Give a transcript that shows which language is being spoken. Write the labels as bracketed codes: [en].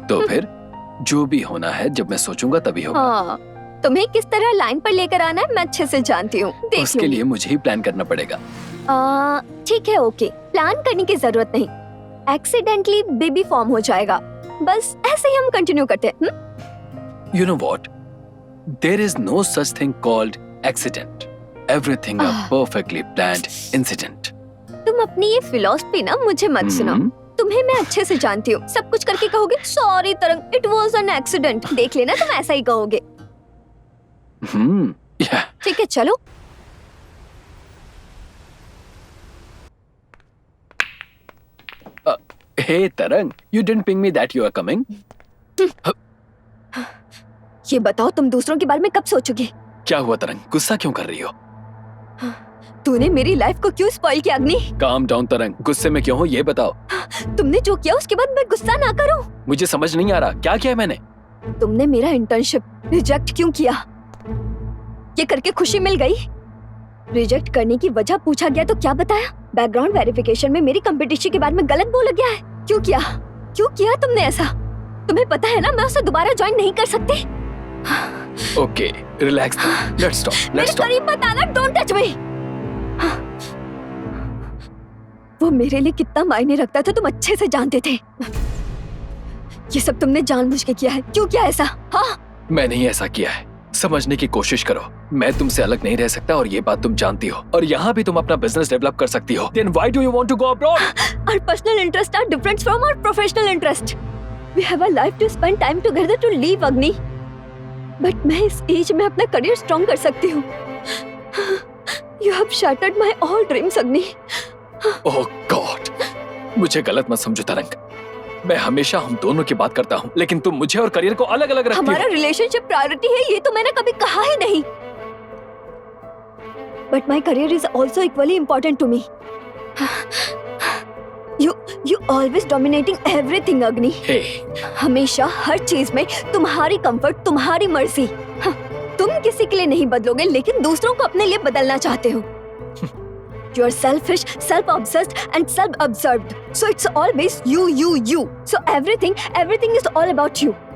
[hi] तो फिर जो भी होना है जब मैं सोचूंगा तभी होगा। हाँ, तुम्हें किस तरह लाइन पर लेकर आना है मैं अच्छे से जानती हूँ, देख उसके लिए मुझे ही प्लान करना पड़ेगा। ठीक है, ओके, प्लान करने की जरूरत नहीं, एक्सीडेंटली बेबी फॉर्म हो जाएगा, बस ऐसे ही हम कंटिन्यू करते हैं। [en] You know what? There is no such thing called accident. Everything a perfectly planned incident. [hi] तुम तुम अपनी ये फिलॉसफी ना मुझे मत सुनाओ। तुम्हें मैं अच्छे से जानती हूँ। सब कुछ करके कहोगे सॉरी तरंग, [en] It was an accident. [hi] देख लेना तुम ऐसा ही कहोगे। ठीक है चलो। [en] Hey Tarang, you didn't ping me that you are coming. [hi] ये बताओ तुम दूसरों के बारे में कब सोचोगे? क्या हुआ तरंग, गुस्सा क्यों कर रही हो? तूने मेरी लाइफ को क्यों स्पॉइल किया अग्नि? काम डाउन तरंग, गुस्से में क्यों हो ये बताओ। तुमने जो किया उसके बाद मैं गुस्सा ना करूं? मुझे समझ नहीं आ रहा, क्या किया मैंने? तुमने मेरा इंटर्नशिप रिजेक्ट क्यों किया? ये करके खुशी मिल गई? रिजेक्ट करने की वजह पूछा गया तो क्या बताया? बैकग्राउंड वेरिफिकेशन में मेरी कंपटीशन के बारे में गलत बोला गया है। क्यों किया? क्यों किया तुमने ऐसा? तुम्हें पता है ना मैं उसे दोबारा ज्वाइन नहीं कर सकती। [en] okay, relax, let's talk, [hi] मेरे करीब मत आना, [en] Don't touch me. [hi] वो मेरे लिए कितना मायने रखता था तुम अच्छे से जानते थे। ये सब तुमने जानबूझ के किया है। क्यों किया ऐसा? हाँ? मैंने ही ऐसा किया है। समझने की कोशिश करो, मैं तुमसे अलग नहीं रह सकता और ये बात तुम जानती हो। और यहाँ भी तुम अपना बिजनेस डेवलप कर सकती हो। [en] Then why do you want to go abroad? Our personal interests are different from our professional interest. We have a life to spend time together to live, Agni. [hi] But मैं इस as में अपना career strong कर सकती हूँ। [en] You have shattered my all dreams, Agni. Oh God, [hi] मुझे गलत मत समझो तरंग। मैं हमेशा हम दोनों की बात करता हूँ, लेकिन तुम मुझे और करियर को अलग अलग रखती हमारा हो। रिलेशनशिप प्रायोरिटी है, ये तो मैंने कभी कहा ही नहीं। [en] But my career is also equally important to me. You always dominating everything, Agni. Hey, [hi] हमेशा हर चीज में तुम्हारी कंफर्ट, तुम्हारी मर्जी। हाँ, तुम किसी के लिए नहीं बदलोगे, लेकिन दूसरों को अपने लिए बदलना चाहते हो। [en] You are selfish, self-obsessed, and self-absorbed. So it's always you, you, you. So everything is all about you.